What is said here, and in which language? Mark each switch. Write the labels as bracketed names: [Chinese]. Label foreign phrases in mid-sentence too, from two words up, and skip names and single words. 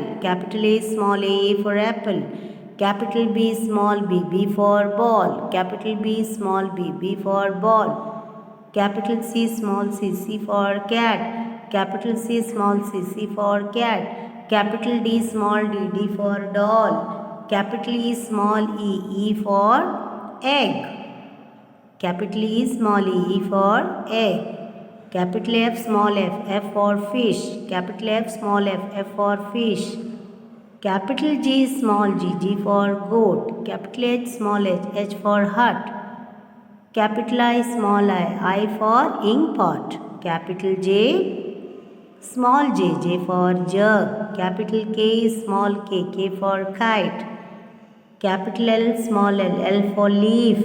[English] Capital A, small a for apple. Capital B, small b, b for ball. Capital B, small b, b for ball. Capital C, small c, c for cat. Capital C, small c, c for cat. Capital D, small d, d for doll. Capital E, small e, e for egg. Capital E, small e for egg. Capital F, small f, f for fish. Capital F, small f, f for fish. Capital G, small g, g for goat. Capital H, small h, h for hut. Capital I, small I for ink pot. Capital J, small j, j for jug. Capital K, small k, k for kite. Capital L, small l, l for leaf.